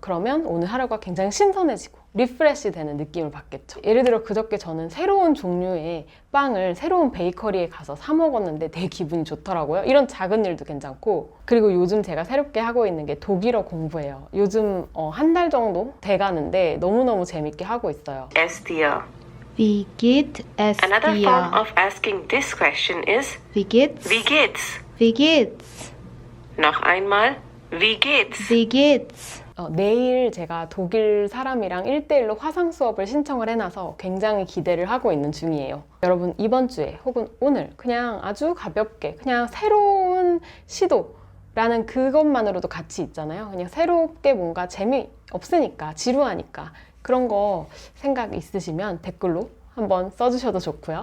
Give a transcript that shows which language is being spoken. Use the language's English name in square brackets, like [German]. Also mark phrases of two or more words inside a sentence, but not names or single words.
[Korean] 그러면 오늘 하루가 굉장히 신선해지고 리프레시 되는 느낌을 받겠죠. 예를 들어 그저께 저는 새로운 종류의 빵을 새로운 베이커리에 가서 사 먹었는데 되게 기분이 좋더라고요. 이런 작은 일도 괜찮고, 그리고 요즘 제가 새롭게 하고 있는 게 독일어 공부예요. 요즘 한 달 정도 돼가는데 너무너무 재밌게 하고 있어요. [German] Es dir? Wie geht es [English] Another [German] dir? [English] form of asking this question is [German] Wie geht's? Wie geht's? Wie geht's? Noch einmal, wie geht's? Wie geht's? [Korean] 내일 제가 독일 사람이랑 1대1로 화상 수업을 신청을 해놔서 굉장히 기대를 하고 있는 중이에요. 여러분 이번 주에 혹은 오늘 그냥 아주 가볍게 그냥 새로운 시도라는 그것만으로도 가치 있잖아요. 그냥 새롭게 뭔가 재미없으니까 지루하니까 그런 거 생각 있으시면 댓글로 한번 써주셔도 좋고요.